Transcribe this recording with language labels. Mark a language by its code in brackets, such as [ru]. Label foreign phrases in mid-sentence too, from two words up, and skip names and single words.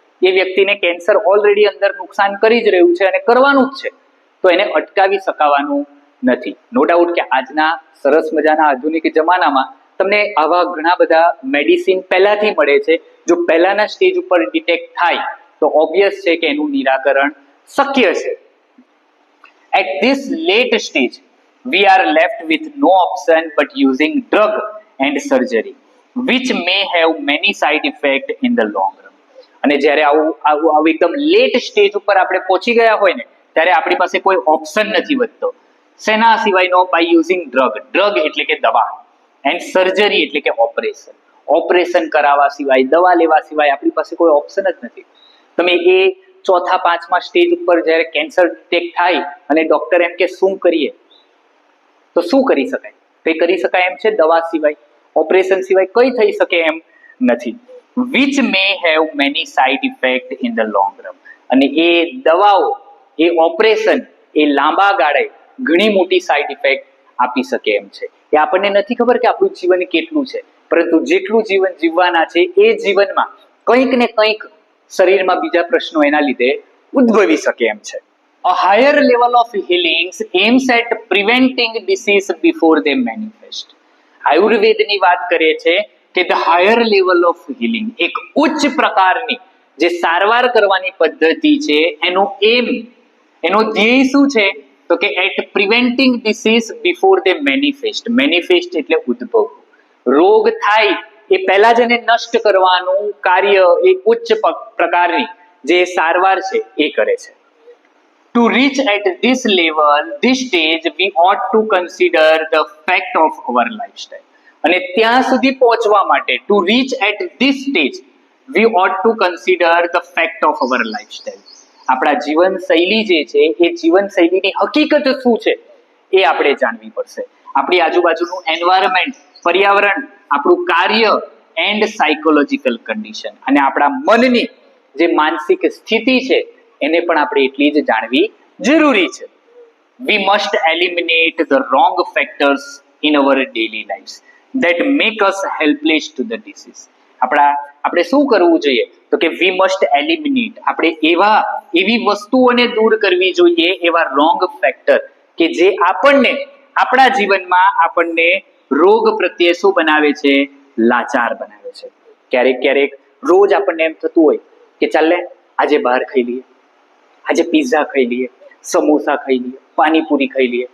[gu] એ વ્યક્તિને કેન્સર ઓલરેડી અંદર નુકસાન કરી જ રહ્યું છે અને કરવાનું જ છે, તો એને અટકાવી શકાવાનું નથી. [en] no doubt [gu] કે આજના સરસ મજાના આધુનિક જમાનામાં તમને આવા ઘણા બધા મેડિસિન પહેલાથી મળે છે. જો પહેલાના સ્ટેજ ઉપર ડિટેક્ટ થાય તો ઓબ્વિયસ છે કે એનું નિરાકરણ શક્ય છે. [en] At this late stage, we are left with no option but using drug and surgery, which may have many side effects in the long run. [gu] અને જ્યારે આવું એકદમ [en] late stage [gu] ઉપર આપણે પહોંચી ગયા હોય ને ત્યારે આપણી પાસે કોઈ ઓપ્શન નથી વધતો. શેના સિવાયનો? [en] by using drug. [gu] ડ્રગ એટલે કે દવા, [en] and surgery [gu] એટલે કે ઓપરેશન. ઓપરેશન કરાવવા સિવાય, દવા લેવા સિવાય આપણી પાસે કોઈ ઓપ્શન જ નથી. તમે એ 4-5મા સ્ટેજ ઉપર જ્યારે કેન્સર ડિટેક્ટ થાય અને ડોક્ટર એમ કે શું કરીએ, તો શું કરી શકાય? કંઈ કરી શકાય એમ છે? દવા સિવાય, ઓપરેશન સિવાય કંઈ થઈ શકે એમ નથી. [en] which may have many side effects in the long run. [gu] અને એ દવાઓ, એ ઓપરેશન એ લાંબા ગાળે ઘણી મોટી [en] side effect [gu] આપી શકે એમ છે. એ આપણને નથી ખબર કે આપણું જીવન કેટલું છે, પરંતુ જેટલું જીવન જીવવાના છે એ જીવનમાં કંઈક ને કંઈક શરીરમાં બીજા પ્રશ્નો એના લીધે ઉદ્ભવી શકે એમ છે. [en] A higher level of healing aims at preventing disease before they manifest. [gu] આયુર્વેદની વાત કરે છે કે [en] the higher level of healing, [gu] એક ઉચ્ચ પ્રકારની જે સારવાર કરવાની પદ્ધતિ છે, એનો એમ, એનો ધ્યેય શું છે? તો કે [en] at preventing disease before they manifest. [gu] મેનિફેસ્ટ એટલે ઉદ્ભવ. રોગ થાય એ પહેલા જ એને નષ્ટ કરવાનું કાર્ય એ ઉચ્ચ પ્રકારની જે સારવાર છે એ કરે છે. [en] To reach at this level, this stage, we ought to consider the fact of our lifestyle. [gu] અને ત્યાં સુધી પહોંચવા માટે, [en] to reach at this stage, we ought to consider the fact of our lifestyle. [gu] આપણા જીવનશૈલી જે છે એ જીવનશૈલીની હકીકત શું છે એ આપણે જાણવી પડશે. આપણી આજુબાજુનું એન્વાયરમેન્ટ, પર્યાવરણ, આપણું કાર્ય [en] and psychological condition, [gu] અને આપણા મનની જે માનસિક સ્થિતિ છે એને પણ આપણે એટલી જ જાણવી જરૂરી છે. [en] We must eliminate the wrong factors in our daily lives that make us helpless to the disease. [gu] આપણે શું કરવું જોઈએ? તો કે [en] we must eliminate, [gu] આપણે એવી વસ્તુઓને દૂર કરવી જોઈએ, એવા [en] wrong factor [gu] કે જે આપણા જીવનમાં આપણને રોગ પ્રત્યે શું બનાવે છે? લાચાર બનાવે છે. ક્યારેક રોજ આપણને એમ થતું હોય કે ચાલ ને આજે બહાર ખાઈ લઈએ, આજે પિઝા ખાઈ લઈએ, સમોસા ખાઈ લઈએ, પાણીપુરી ખાઈ લઈએ.